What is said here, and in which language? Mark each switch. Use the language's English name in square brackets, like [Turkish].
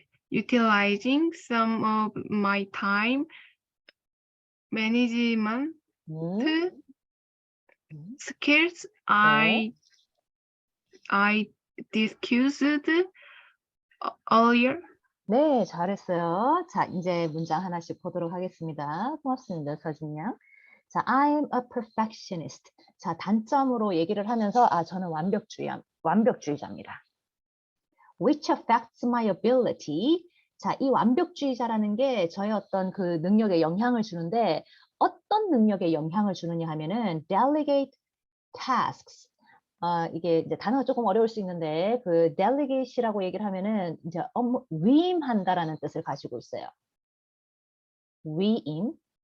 [English] utilizing some of my time management skills I discussed earlier. [Korean] 네, 잘했어요. 자, 이제 문장 하나씩 보도록 하겠습니다. 고맙습니다, 서진 양. 자, [English] I'm a perfectionist. [Korean] 자, 단점으로 얘기를 하면서 저는 완벽주의자입니다. [English] Which affects my ability. [Korean] 자, 이 완벽주의자라는 게 저의 어떤 그 능력에 영향을 주는데 어떤 능력에 영향을 주느냐 하면은 [English] delegate tasks. [Korean] 이게 이제 단어가 조금 어려울 수 있는데 그 delegate이라고 얘기를 하면은 이제 업무 위임한다라는 뜻을 가지고 있어요. 위임.